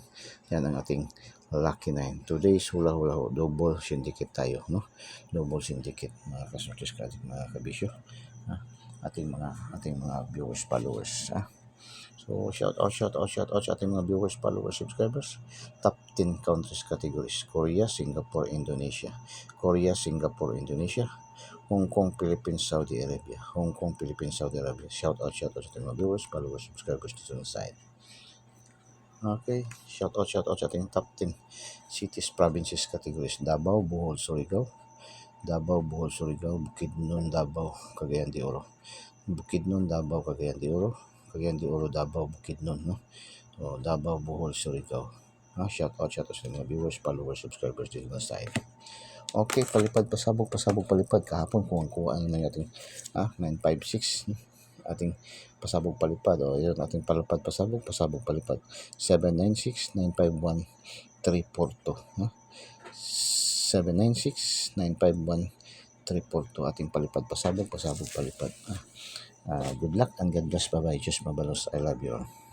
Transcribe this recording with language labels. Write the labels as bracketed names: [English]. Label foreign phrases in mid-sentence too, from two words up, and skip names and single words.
[Filipino] Yan ang ating lucky 9. Today's hula hula ho, [English] double syndicate [Filipino] tayo, no? [English] Double syndicate, [Filipino] mga kasortes ka, mga kabisyo. Ating mga [English] viewers, followers. [Filipino] So, [English] shout out [Filipino] sa ating mga [English] viewers, followers, subscribers. Top 10 countries categories: Korea, Singapore, Indonesia. Korea, Singapore, Indonesia. Hong Kong, Philippines, Saudi Arabia. Hong Kong, Philippines, Saudi Arabia. Shout out [Filipino] sa ating mga [English] viewers, followers, subscribers [Filipino] dito sa side. Okay, [English] shout out [Filipino] sa ating [English] top 10 cities, provinces, categories: [Filipino] Davao, Bohol, Surigao. Davao, Bohol, Surigao, Bukidnon, Davao, Cagayan de Oro. Bukidnon, Davao, Cagayan de Oro. Cagayan de Oro, Davao, Bukidnon, no? So, Davao, Bohol, Surigao. [English] Shout out [Filipino] sa mga [English] viewers, followers, subscribers [Filipino] dito na side. Okay, palipad, pasabog, palipad. Kahapon, kuha na natin 956. Ating pasabog, palipad. O, yun, ating palipad, pasabog, palipad. 796, 951, 342. 796, 951, 342. Ating palipad, pasabog, palipad. [English] Good luck and God bless. Bye-bye. Just mabalos. I love you all.